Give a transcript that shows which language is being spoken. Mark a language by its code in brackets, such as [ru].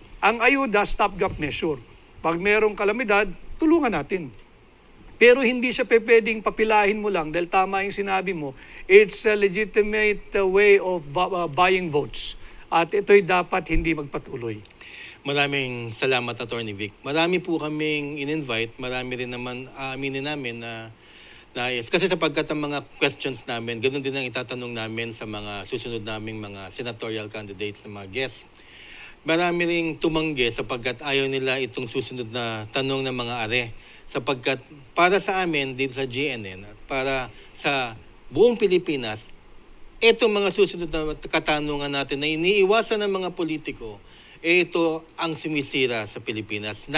[tl] Ang ayuda, stopgap measure. Pag merong kalamidad, tulungan natin. Pero hindi siya pwedeng papilahin mo lang dahil tama yung sinabi mo. [en] It's a legitimate way of buying votes. [tl] At ito'y dapat hindi magpatuloy. Maraming salamat, Attorney Vic. Marami po kaming in-invite. Marami rin naman aminin namin na nais. Kasi sapagkat ang mga questions namin, ganoon din ang itatanong namin sa mga susunod naming mga senatorial candidates na mga guests. Marami ring tumanggi sapagkat ayaw nila itong susunod na tanong ng mga are. Sapagkat para sa amin dito sa GNN at para sa buong Pilipinas, itong mga susunod na katanungan natin na iniiwasan ng mga politiko, ito ang sumisira sa Pilipinas.